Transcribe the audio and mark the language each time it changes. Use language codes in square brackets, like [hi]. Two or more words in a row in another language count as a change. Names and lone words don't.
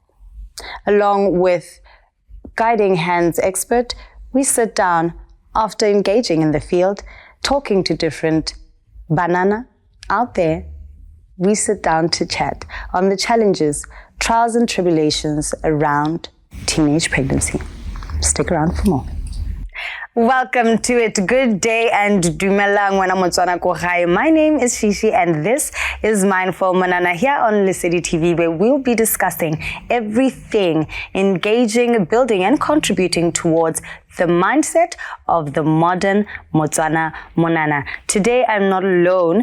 [en] Along with Guiding Hands expert, we sit down after engaging in the field, talking to different banana out there. We sit down to chat on the challenges, trials and tribulations around teenage pregnancy. Stick around for more. Welcome to it. Good day and [tn] dumelang wena Motswana ko gae. [en] My name is Shishi and this is MindfulMonana here on Lesedi TV, where we'll be discussing everything engaging, building and contributing towards the mindset of the modern Motswana Monana. Today I'm not alone.